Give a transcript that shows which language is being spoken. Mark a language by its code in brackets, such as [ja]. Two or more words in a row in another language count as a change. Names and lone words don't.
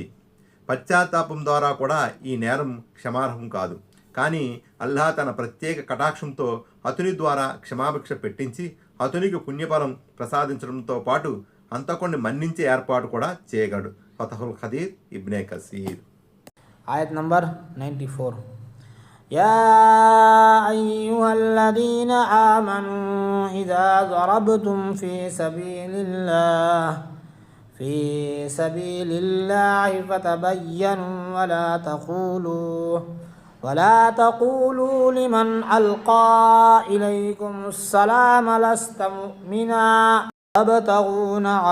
[te] పశ్చాత్తాపం ద్వారా కూడా ఈ నేరం క్షమార్హం కాదు. కానీ అల్లాహ్ తన ప్రత్యేక కటాక్షంతో అతని ద్వారా క్షమాభిక్ష పెట్టించి అతనికి పుణ్యఫలం ప్రసాదించడంతో పాటు అంతకొన్ని మన్నించే ఏర్పాటు కూడా చేయగలడు. ఫతహుల్ ఖదీర్, ఇబ్నే కసీర్. ఆయత్ నంబర్ 94. [ar] يا أيها الذين آمنوا إذا ضربتم في سبيل الله فتبينوا ولا تقولوا لمن ألقى إليكم السلام لست مؤمنا تبتغون